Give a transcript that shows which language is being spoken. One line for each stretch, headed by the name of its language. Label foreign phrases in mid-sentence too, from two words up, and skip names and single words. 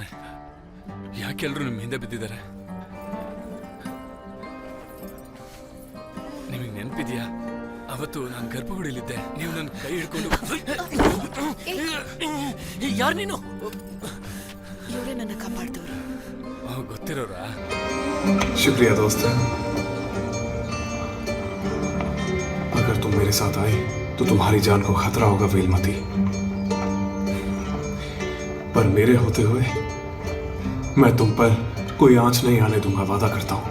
Kannada: ಯಾಕೆ ಎಲ್ಲರೂ ನಿಮ್ಮ ಹಿಂದೆ ಬಿದ್ದಿದ್ದಾರೆ? ನಿಮಗೆ ನೆನಪಿದ್ಯಾ? ಅವತ್ತು ನಾನು ಗರ್ಭಗುಡಿಲಿದ್ದೆ, ನೀವು ನನ್ನ ಕೈ ಹಿಡ್ಕೊಂಡು. ಯಾರು ನೀನು? ಇವರೇ ನನ್ನ ಕಾಪಾಡ್ದವ್ರು. ಗೊತ್ತಿರೋರಾ?
Hindi: शुक्रिया दोस्त। अगर तुम मेरे साथ आए तो तुम्हारी जान को खतरा होगा वेलमती, पर मेरे होते हुए मैं तुम पर कोई आंच नहीं आने दूंगा, वादा करता हूं।